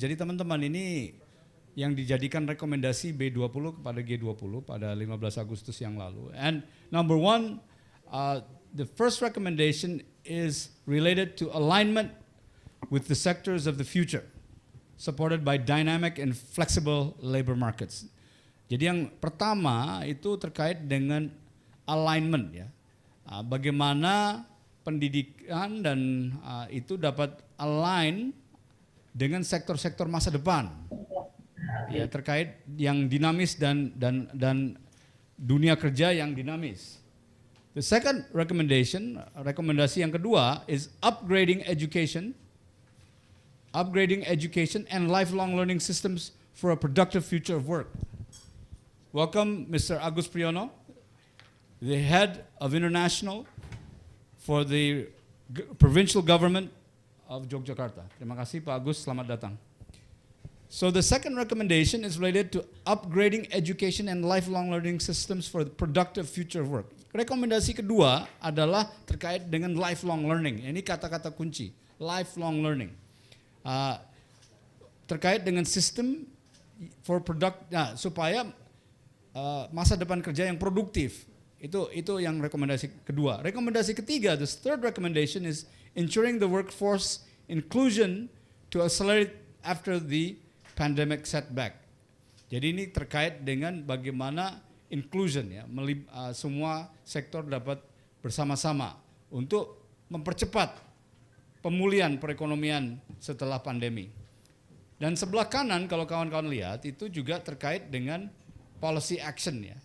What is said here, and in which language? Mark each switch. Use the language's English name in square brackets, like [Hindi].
[Indonesian] Jadi teman-teman, ini yang dijadikan rekomendasi B20 kepada G20 pada 15 Agustus yang lalu. [English] And number 1, the first recommendation is related to alignment with the sectors of the future, supported by dynamic and flexible labor markets. [Indonesian] Jadi yang pertama itu terkait dengan alignment, ya. Bagaimana pendidikan dan itu dapat align dengan sektor-sektor masa depan, ya, terkait yang dinamis dan dunia kerja yang dinamis. [English] The second recommendation, [Indonesian] rekomendasi yang kedua, [English] is upgrading education and lifelong learning systems for a productive future of work. Welcome, Mr. Agus Priyono, the head of international for the provincial government of Yogyakarta. [Indonesian] Terima kasih, Pak Agus, selamat datang. [English] So the second recommendation is related to upgrading education and lifelong learning systems for the productive future of work. [Indonesian] Rekomendasi kedua adalah terkait dengan lifelong learning. Ini kata-kata kunci, lifelong learning. Terkait dengan sistem for supaya masa depan kerja yang produktif. Itu yang rekomendasi kedua. Rekomendasi ketiga, [English] the third recommendation is ensuring the workforce inclusion to accelerate after the pandemic setback. [Indonesian] Jadi ini terkait dengan bagaimana inclusion, ya, semua sektor dapat bersama-sama untuk mempercepat pemulihan perekonomian setelah pandemi. Dan sebelah kanan kalau kawan-kawan lihat itu juga terkait dengan policy action, ya.